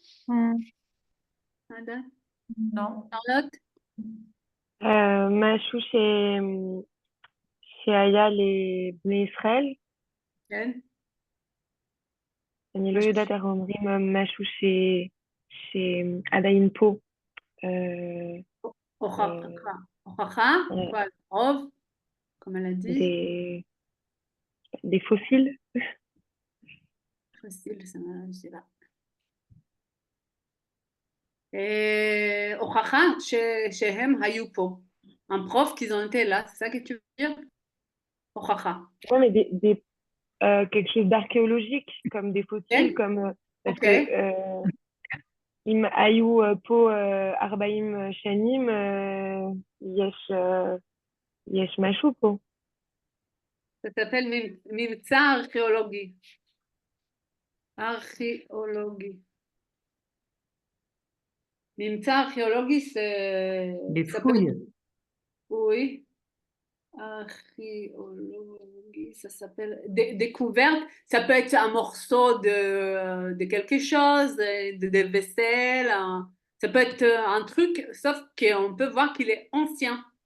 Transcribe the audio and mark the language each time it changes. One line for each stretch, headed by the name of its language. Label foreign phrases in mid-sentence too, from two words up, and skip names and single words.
Hebrew: עדה?
French: Non. charlotte?
Hebrew: משהו שהיה לבני ישראל. כן. אני לא יודעת איך אומרים משהו שעדיין פה. הוכחה?
French: quoi? preuve? comme elle a dit? des fossiles. fossiles, ça je sais pas.
Hebrew: הוכחה שהם היו פה.
French: un prof qu'ils ont été là, c'est ça que tu veux dire?
Hebrew: הוכחה.
French: Non, mais quelque chose d'archéologique, comme des fossiles, comme parce que
Hebrew: אם היו פה 40 שנים, יש משהו פה.
French: ça s'appelle
Hebrew: ממצא ארכיאולוגי. ארכיאולוגי. ממצא ארכיאולוגי c'est...
French: Des fouilles. Oui. Archéologie, ça s'appelle découverte. Ça peut être un morceau de quelque chose, de vaisselle. Ça peut être un truc, sauf qu'on peut voir qu'il est ancien.